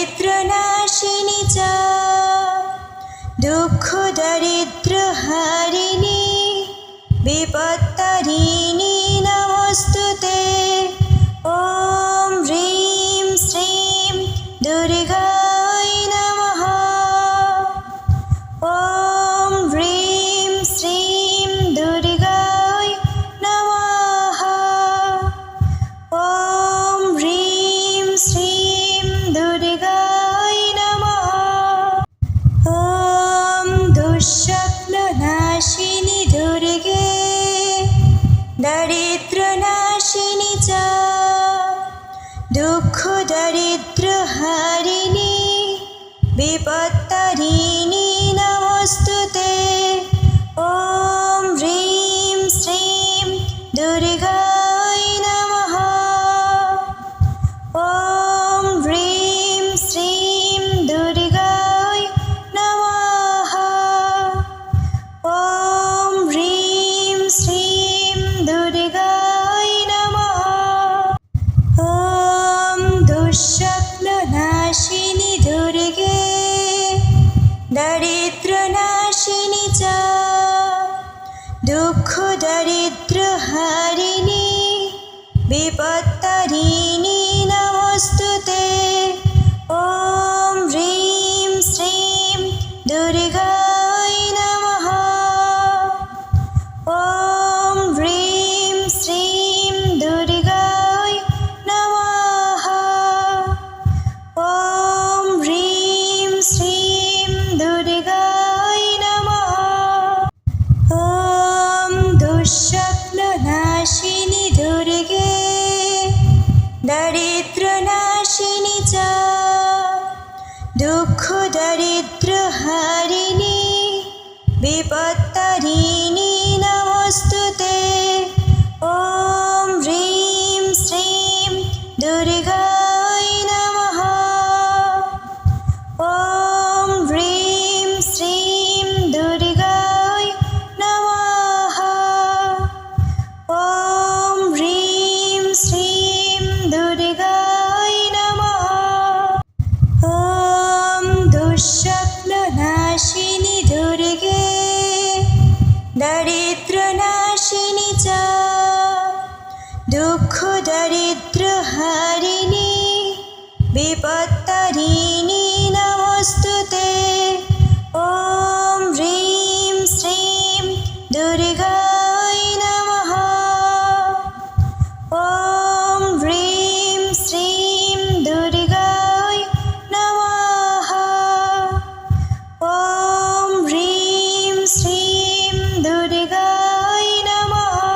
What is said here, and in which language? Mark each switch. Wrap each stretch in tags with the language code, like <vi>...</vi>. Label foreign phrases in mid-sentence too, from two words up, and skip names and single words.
<sa>দারিদ্র্যনাশিনী চ দুঃখ দারিদ্র হারিণী বিপত্তারিণী নমস্তুতে। ওম হ্রিং শ্রীং দুর্গায় নমঃ। ওম হ্রিং শ্রীং দুর্গায় নমঃ। ওম হ্রিং শ্রীং দুর্গায় নমঃ। ওম দুঃস্বপ্ননাশিনী দুর্গে দারিদ্র্যনাশিনী চ দুঃখ দারিদ্র হারিণী বিপত্তারিণী নমস্তুতে। ওম হ্রিং শ্রীং দুর্গায় নমঃ। ওম হ্রিং শ্রীং দুর্গায় নমঃ। ওম হ্রিং শ্রীং দুর্গায় নমঃ। ওম দুঃস্বপ্ননাশিনী দুর্গে দারিদ্র্যনাশিনী চ দুঃখ দারিদ্র হারিণী বিপত্তারিণী নমস্তুতে। ওম হ্রিং শ্রীং দুর্গায় নমঃ। ওম হ্রিং শ্রীং দুর্গায় নমঃ। ওম হ্রিং শ্রীং দুর্গায় নমঃ। ওম দুঃস্বপ্ননাশিনী দুর্গে দারিদ্র্যনাশিনী চ দুঃখ দারিদ্র হারিণী বিপত্তারিণী নমস্তুতে। ওম হ্রিং শ্রীং দুর্গায় নমঃ। ওম হ্রিং শ্রীং দুর্গায় নমঃ। ওম হ্রিং শ্রীং দুর্গায় নমঃ। ওম দুঃস্বপ্ননাশিনী দুর্গে দারিদ্র্যনাশিনী চ দুঃখ দারিদ্র হারিণী বিপত্তারিণী নমস্তুতে। ওম হ্রিং শ্রীং দুর্গায় নমঃ। ওম হ্রিং শ্রীং দুর্গায় নমঃ। ওম হ্রিং শ্রীং দুর্গায় নমঃ।</sa>